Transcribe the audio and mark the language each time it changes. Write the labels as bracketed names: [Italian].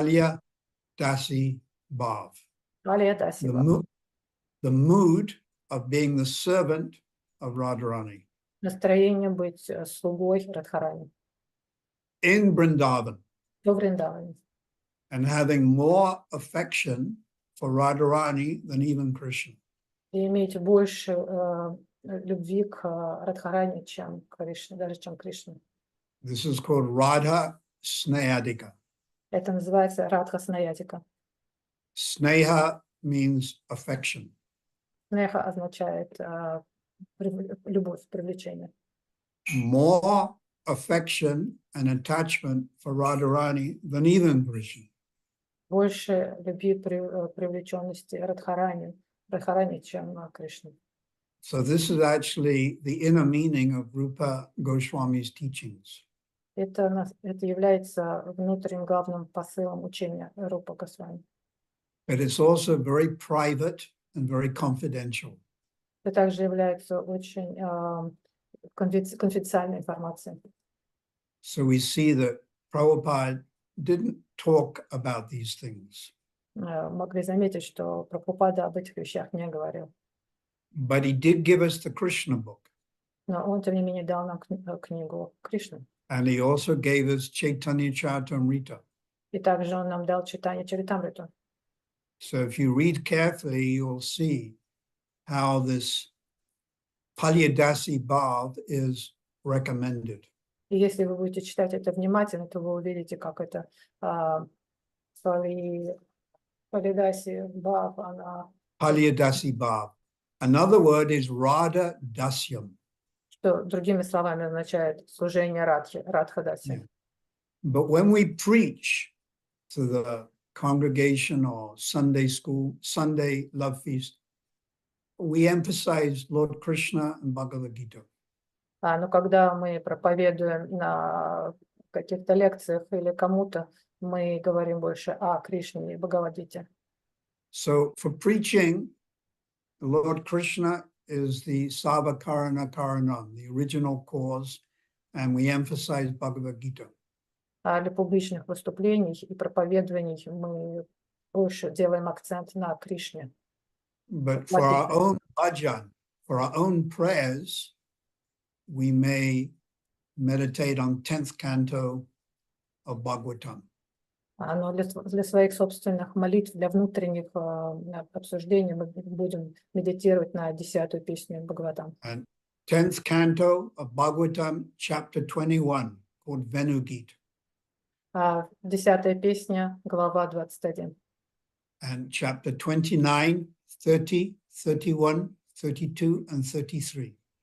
[English] Palya Dasi Bhav. [Russian] Палия Даси Бхава. [English] The mood of being the servant of Radharani. [Russian] Настроение быть слугой Радхарани. [English] in Vrindavan [Russian] во Вриндаване. [English] and having more affection for Radharani than even Krishna. [Russian] И иметь больше любви к Радхарани, чем к Кришне, даже чем к Кришне. [English] This is called Radha Snehadika. [Russian] Это называется Радха Снаятика. [English] Sneha means affection. [Russian] Снеха означает любовь, привлечение. [English] More affection and attachment for Radharani than even Krishna. [Russian] Больше любви, привлеченности Радхарани, чем Кришне. [English] So this is actually the inner meaning of Rupa Goswami's teachings. [Russian] Это является внутренним главным посылом учения Рупа Госвами. [English] But it's also very private and very confidential. [Russian] Это также является очень конфиденциальной информацией. [English] So we see that Prabhupada didn't talk about these things, [Russian] Могли заметить, что Прабхупада об этих вещах не говорил. [English] but he did give us the Krishna book, [Russian] Но он, тем не менее, дал нам книгу Кришны. [English] and he also gave us Chaitanya Charitamrita. [Russian] И также он нам дал читание Чаритамриту. [English] So if you read carefully, you'll see how this Palyadasi Bhav is recommended. [Russian] И если вы будете читать это внимательно, то вы увидите, как это Палидаси Бхав, она, [English] Palyadasi Bhav. Another word is Radha Dasyam. [Russian] что другими словами означает служение Радхадаси. [English] But when we preach to the congregation or Sunday school, Sunday love feast, we emphasize Lord Krishna and Bhagavad Gita. [Russian] Но когда мы проповедуем на каких-то лекциях или кому-то, мы говорим больше о Кришне и Бхагавадгите. [English] So for preaching, Lord Krishna is the Savakarana Karanam, the original cause, and we emphasize Bhagavad Gita. [Russian] А для публичных выступлений и проповедований мы больше делаем акцент на Кришне. [English] But for our own bhajan, for our own prayers, we may meditate on 10th canto of Bhagavatam. [Russian] Но для своих собственных молитв, для внутренних обсуждений мы будем медитировать на 10-ю песню Бхагаватам. [English] And 10th canto of Bhagavatam, chapter 21, called Venugit. [Russian] 10-я песня, глава 21. [English] And chapter 29, 30, 31, 32, and 33.